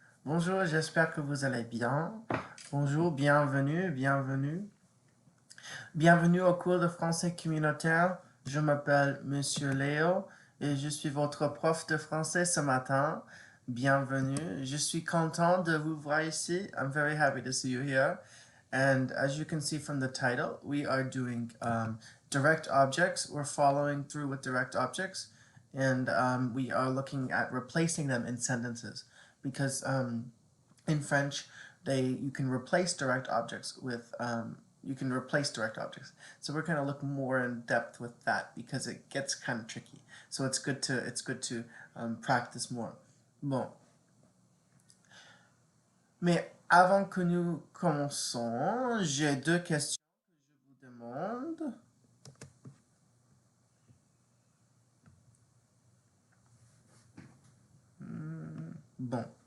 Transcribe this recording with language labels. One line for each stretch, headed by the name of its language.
French: Bonjour, j'espère que vous allez bien. Bonjour, bienvenue, bienvenue. Bienvenue au cours de français communautaire. Je m'appelle Monsieur Léo et je suis votre prof de français ce matin. Bienvenue. Je suis content de vous voir ici.
English: I'm very happy to see you here. And as you can see from the title, we are doing direct objects. We're following through with direct objects. And we are looking at replacing them in sentences. Because in French, you can replace direct objects with direct objects. So we're going to look more in depth with that because it gets kind of tricky. So it's good to practice more.
French: Bon. Mais avant que nous commençons, j'ai deux questions que je vous demande. Bon.